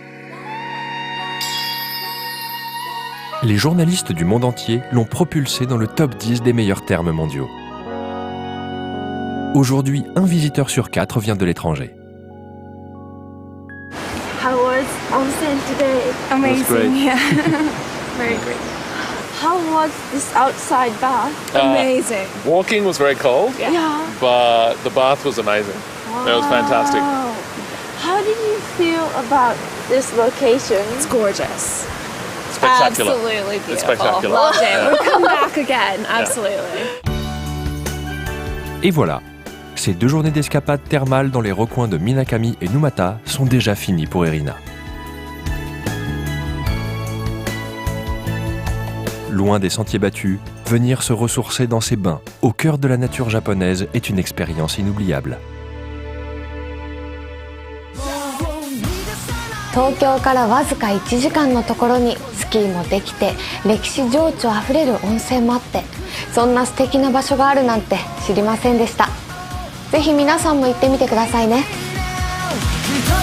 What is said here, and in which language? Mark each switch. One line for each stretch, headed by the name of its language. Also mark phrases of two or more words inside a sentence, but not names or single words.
French: Les journalistes du monde entier l'ont propulsé dans le top 10 des meilleurs termes mondiaux. Aujourd'hui, un visiteur sur 4 vient de l'étranger.
English: How was onsen today? Amazing, yeah. Very great. How was this outside bath? Amazing. Walking was very cold, Yeah. but the bath was amazing. It was fantastic. Wow. How did you feel about this location? It's gorgeous. It's spectacular. Absolutely beautiful. It's spectacular. Loved it. Yeah. We'll come back again. Absolutely.
French: Et voilà, ces 2 journées d'escapade thermale dans les recoins de Minakami et Numata sont déjà finies pour Erina. Loin des sentiers battus, venir se ressourcer dans ces bains, au cœur de la nature japonaise, est une expérience inoubliable.
Japanese: 東京からわずか1時間のところにスキーもできて歴史情緒あふれる温泉もあって、そんな素敵な場所があるなんて知りませんでした。ぜひ皆さんも行ってみてくださいね。